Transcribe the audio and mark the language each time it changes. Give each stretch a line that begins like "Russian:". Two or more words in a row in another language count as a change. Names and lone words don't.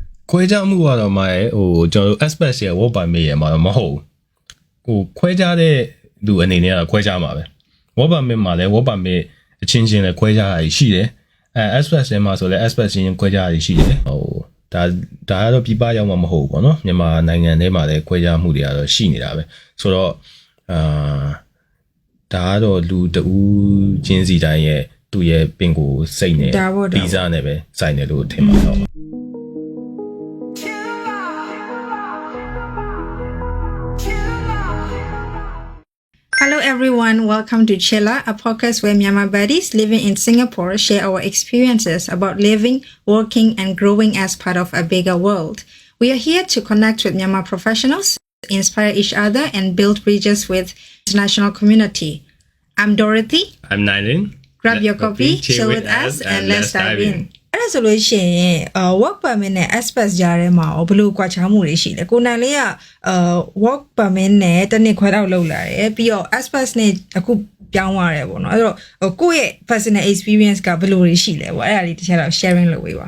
Burmese: ခွဲခြားမှုကတော့မှဟိုကျွန်တော်တို့ express ရဲ့
English: work permit
Burmese: ရဲ့မှာတော့မဟုတ်ဟိုခွဲခြားတဲ့လူအနေနဲ့ကတော့ခွဲခြားမှာပဲ
English: work permit
Burmese: မှာလည်း
English: work permit
Burmese: အချင်းချင်းလည်းခွဲခြားတာရှိတယ်express ထဲမှာဆိုလည်း express ချင်းခွဲခြားတာရှိတယ်ဟိုဒါကတော့ပြပရောက်မှာမဟုတ်ဘူးပေါ့နော်မြန်မာနိုင်ငံထဲမှာလည်းခွဲခြားမှုတွေကတော့ရှိနေတာပဲဆိုတော့ဒါကတော့လူတူချင်းစီတိုင်းရဲ့သူ့ရဲ့ပင်ကိုစိတ်နဲ့ဗီဇနဲ့ပဲစိုက်နေလို့ထင်ပါတော့
English: Hello everyone, welcome to Chilla, a podcast where Myanmar buddies living in Singapore share our experiences about living, working and growing as part of a bigger world. We are here to connect with Myanmar professionals, inspire each other and build bridges with international community. I'm Dorothy. I'm Nylin. Grab your copy, chill with us and let's dive in.
Burmese: အဲ့ဒါဆိုလို့ရှိရင်
English: work permit
Burmese: နဲ့ express ကြားထဲမှာဘယ်လိုကွာခြားမှုတွေရှိလဲကိုနိုင်လေးကwork permit နဲ့တစ်နှစ်ခွဲတော့လောက်လာတယ်ပြီးတော့ express နဲ့အခုပြောင်းသွားတယ်ပေါ့နော်အဲ့တော့ကိုယ့်ရဲ့
English: personal experience
Burmese: ကဘယ်လိုတွေရှိလဲပေါ့အဲ့ဒါလေးတစ်ချက်တော့ sharing လုပ်ပေးပါ